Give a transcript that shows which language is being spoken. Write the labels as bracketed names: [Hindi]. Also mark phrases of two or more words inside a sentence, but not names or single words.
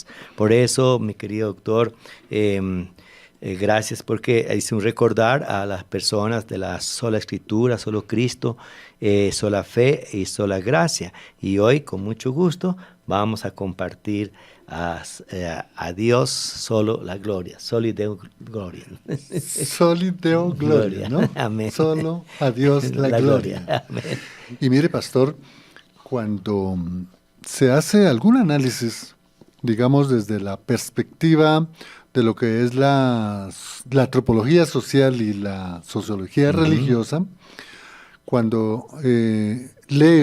[Spanish] Por eso, mi querido doctor, gracias porque hice un recordar a las personas de la sola escritura, solo Cristo, sola fe y sola gracia. Y hoy, con mucho gusto, vamos a compartir a Dios solo la gloria. [Latin] Soli Deo gloria. Soli Deo gloria, [Spanish] ¿no? Amén. Solo a Dios la gloria. Amén. Y mire, pastor, cuando se hace algún análisis, digamos desde la perspectiva de lo que es la antropología social y la sociología religiosa, cuando lee